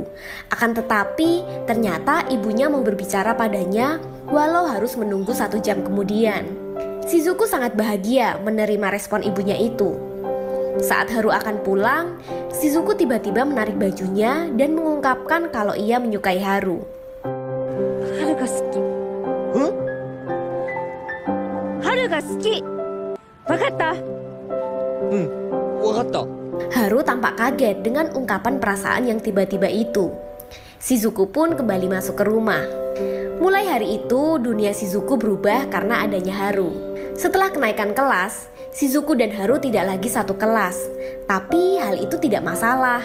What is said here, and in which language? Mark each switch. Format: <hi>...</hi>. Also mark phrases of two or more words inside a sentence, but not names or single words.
<id>Akan tetapi, ternyata ibunya mau berbicara padanya walau harus menunggu 1 jam kemudian. Shizuku sangat bahagia menerima respon ibunya itu. Saat Haru akan pulang, Shizuku tiba-tiba menarik bajunya dan mengungkapkan kalau ia menyukai Haru.</id> <ja>ハルが好き。ハルが好き. Wakatta? Wakatta.</ja> <id>Haru tampak kaget dengan ungkapan perasaan yang tiba-tiba itu. Shizuku pun kembali masuk ke rumah. Mulai hari itu, dunia Shizuku berubah karena adanya Haru. Setelah kenaikan kelas, Shizuku dan Haru tidak lagi satu kelas, tapi hal itu tidak masalah.</id>